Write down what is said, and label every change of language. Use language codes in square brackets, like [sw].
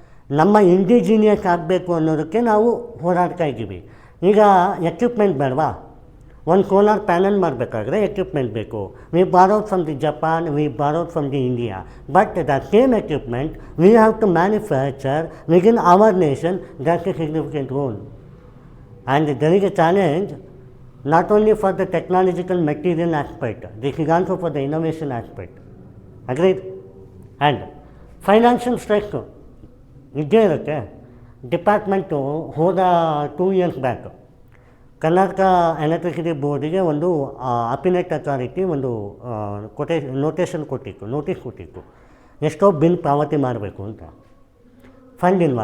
[kn] ನಮ್ಮ ಇಂಡಿಜಿನಿಯಸ್ ಆಗಬೇಕು ಅನ್ನೋದಕ್ಕೆ ನಾವು ಹೋರಾಡ್ತಾ ಇದ್ದೀವಿ. ಈಗ ಎಕ್ವಿಪ್ಮೆಂಟ್ ಬೇಡವಾ? ಒಂದು ಸೋಲಾರ್ ಪ್ಯಾನಲ್ ಮಾಡಬೇಕಾದ್ರೆ ಎಕ್ವಿಪ್ಮೆಂಟ್ ಬೇಕು. [en] We borrowed from the Japan, we borrowed from the India, but the same equipment we have to manufacture within our nation. That's a significant role. And there is a challenge not only for the technological material aspect, this is also for the innovation aspect. Agreed? [kn] And financial stress ಇದ್ದೇ ಇರುತ್ತೆ. Department ಹೋದ [en] 2 years back [kn] Karnataka electricity ಬೋರ್ಡಿಗೆ ಒಂದು ಅಪಿನೆಟ್ authority ಒಂದು notice ಕೊಟ್ಟಿತ್ತು ಎಷ್ಟೋ bill ಪಾವತಿ ಮಾಡಬೇಕು ಅಂತ. ಫಂಡ್ ಇಲ್ವಾ?